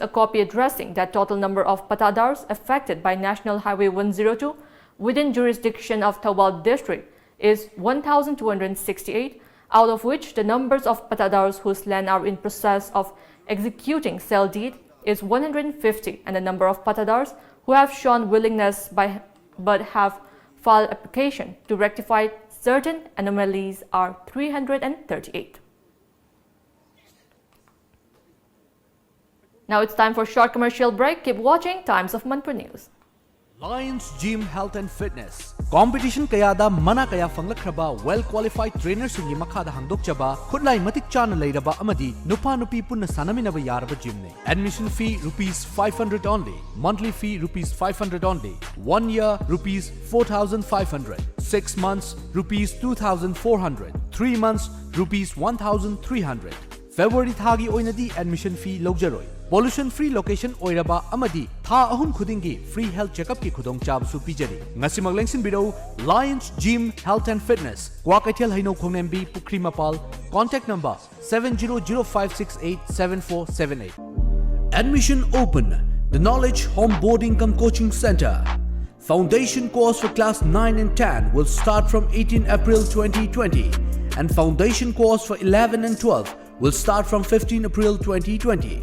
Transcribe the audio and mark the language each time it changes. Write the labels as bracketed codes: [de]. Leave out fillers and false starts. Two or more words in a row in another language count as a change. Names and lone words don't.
[en] a copy addressing that total number of patadars affected by National Highway 102 within jurisdiction of Thoubal district is 1,268, out of which the numbers of patadars whose land are in process of executing sale deed is 150, and the number of patadars who have shown willingness but have filed application to rectify certain anomalies are 338. Now it's time for a short commercial break. Keep watching Times of Manipur News. Lions Gym Health and Fitness. [mni] Competition kayada mana kaya fanglakraba [en] well-qualified trainers [mni] singi makhada hangdokchaba khutlai matik chana leiraba amadi nupa nupi punna sanaminaba yaraba gym ne. [en] Admission fee rupees 500 only. Monthly fee rupees 500 only. 1 year rupees 4,500. 6 months rupees 2,400. 3 months rupees 1,300. [mni] February thagi oinadi [en] admission fee [mni] logjaroi. [en] Pollution free location [mni] oiraba amadi tha ahum khudingi [en] free health checkup [mni] ki khudong chabsu pijari. Ngasi maglengsin biro Lions Gym Health and Fitness. Kwakaithel Haino Khongnembi Pukri Mapal. [en] Contact number 7005687478. Admission open. The Knowledge Home Boarding Cum Coaching Center. Foundation course for class 9 and 10 will start from 18 April 2020 and foundation course for 11 and 12 will start from 15 April 2020.